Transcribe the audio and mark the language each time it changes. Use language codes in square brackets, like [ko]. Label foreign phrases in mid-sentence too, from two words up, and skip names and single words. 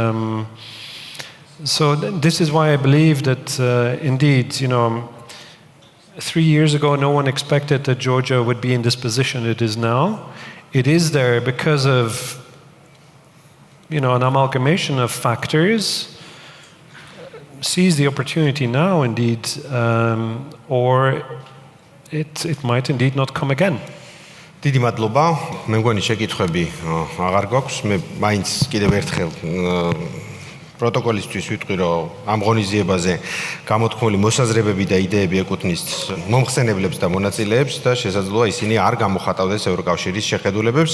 [en] So this is why I believe that indeed, 3 years ago, no one expected that Georgia would be in this position it is now. It is there because of an amalgamation of factors sees the opportunity now indeed, or it might indeed not come again. [ka] დიდი მადლობა. მე მგონი შეკითხვები აღარ გვაქვს. მე მაინც კიდევ ერთხელ პროტოკოლისთვის ვიტყვი, რომ ამ ღონისძიებაზე გამოთქმული მოსაზრებები და იდეები ეკუთვნის მომხსენებლებს და მონაწილეებს და შესაძლოა ისინი არ გამოხატავდეს ევროკავშირის შეხედულებებს.